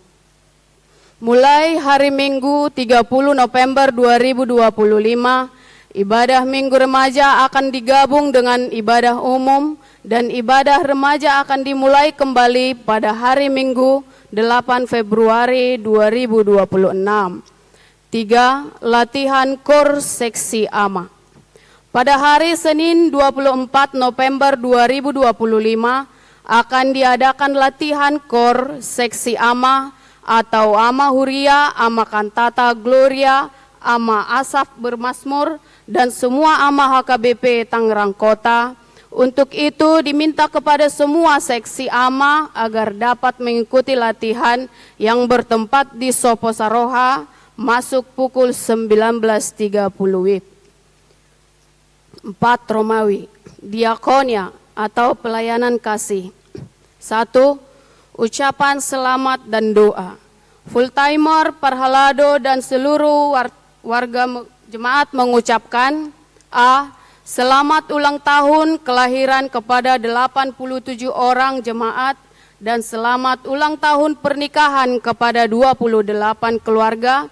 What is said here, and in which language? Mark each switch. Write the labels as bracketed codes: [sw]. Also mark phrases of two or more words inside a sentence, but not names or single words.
[id] Mulai hari Minggu 30 November 2025, Ibadah Minggu Remaja akan digabung dengan ibadah umum dan ibadah remaja akan dimulai kembali pada hari Minggu 8 Februari 2026. 3. Latihan KOR Seksi AMA. Pada hari Senin 24 November 2025 akan diadakan latihan KOR Seksi AMA atau AMA Huria, AMA Kantata Gloria, AMA Asaf Bermasmur, dan semua AMA HKBP Tangerang Kota. Untuk itu diminta kepada semua seksi AMA agar dapat mengikuti latihan yang bertempat di Sopo Saroha masuk pukul 19.30 WIB. 4. Romawi, diakonia atau pelayanan kasih. 1. Ucapan selamat dan doa. [en] Full timer, [id] Parhalado dan seluruh warga jemaat mengucapkan: A. Selamat ulang tahun kelahiran kepada 87 orang jemaat dan selamat ulang tahun pernikahan kepada 28 keluarga.